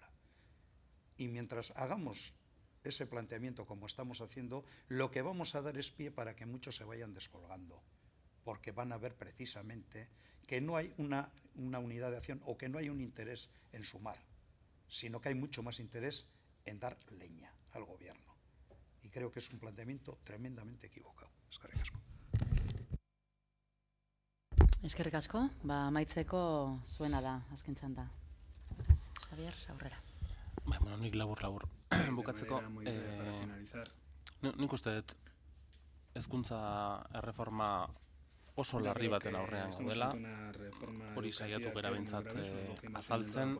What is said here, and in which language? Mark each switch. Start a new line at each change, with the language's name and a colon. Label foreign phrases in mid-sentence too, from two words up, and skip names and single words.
Spanish: Y mientras hagamos ese planteamiento como estamos haciendo, lo que vamos a dar es pie para que muchos se vayan descolgando, porque van a ver precisamente que no hay una unidad de acción o que no hay un interés en sumar, sino que hay mucho más interés en dar leña al gobierno. Y creo que es un planteamiento tremendamente equivocado.
Basque: Eskerrik asko. Eskerrik asko, amaitzeko zuena da, azken txanda. Javier, aurrera. Bueno, nik labur bukatzeko. Nik uste dut hezkuntza erreforma oso larri baten aurrean gaudela, hori saiatu gara behintzat azaltzen.